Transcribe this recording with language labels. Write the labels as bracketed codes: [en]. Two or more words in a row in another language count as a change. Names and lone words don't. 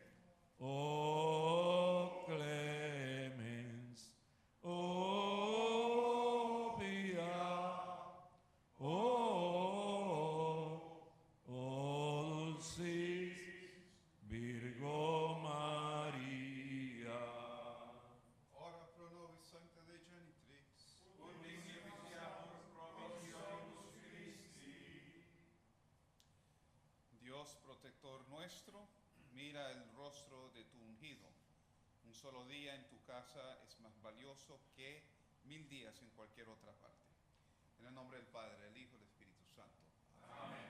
[la] O clemens, o pia, o dulcis Virgo Maria. Ora pro nobis Sancta Dei Genitrix, ut significamus promissionis Christi. [es] Dios protector nuestro, mira el rostro de tu ungido. Un solo día en tu casa es más valioso que 1000 días en cualquier otra parte. En el nombre del Padre, del Hijo y del Espíritu Santo. Amén.